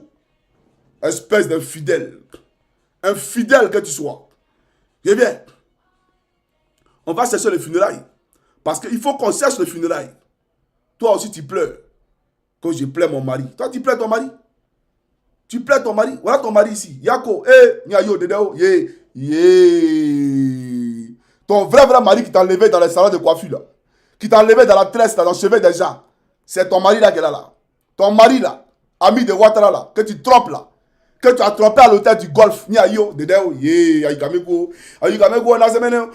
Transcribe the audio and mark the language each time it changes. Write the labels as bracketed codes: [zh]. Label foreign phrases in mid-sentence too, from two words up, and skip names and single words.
[fr] Espèce d'infidèle. Infidèle que tu sois. Je viens. On va chercher les funérailles. Parce qu'il faut qu'on cherche les funérailles. Toi aussi, tu pleures. Quand je pleure mon mari. Toi, tu pleures ton mari. Tu pleures ton mari. Voilà ton mari ici. Yako. Nyayo, Dedeo. Ton vrai mari qui t'a enlevé dans les salons de coiffure, là. Qui t'a enlevé dans la tresse, là, dans le cheveu des gens. C'est ton mari là qui est là. Ton mari là. Ami de Ouattara là. Que tu trompes là. Que tu as trompé à l'hôtel du golf. Nyayo, Dedeo. Ayikameko. Ayikameko. Naseneo.